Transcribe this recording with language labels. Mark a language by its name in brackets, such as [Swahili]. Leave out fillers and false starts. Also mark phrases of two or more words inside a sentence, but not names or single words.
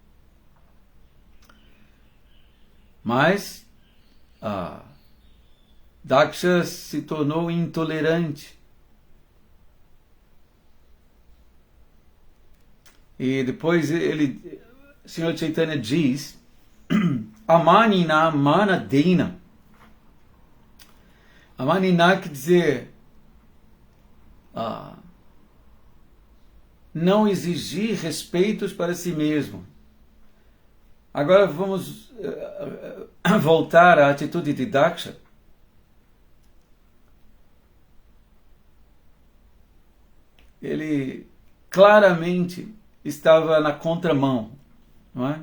[Portuguese] Mas Daksha se tornou intolerante. E depois o Senhor Chaitanya diz, [Sanskrit] अमानिना मानदेन. [Portuguese] Amanina quer dizer não exigir respeitos para si mesmo. Agora vamos voltar à atitude de Daksha. Ele claramente estava na contramão, não é?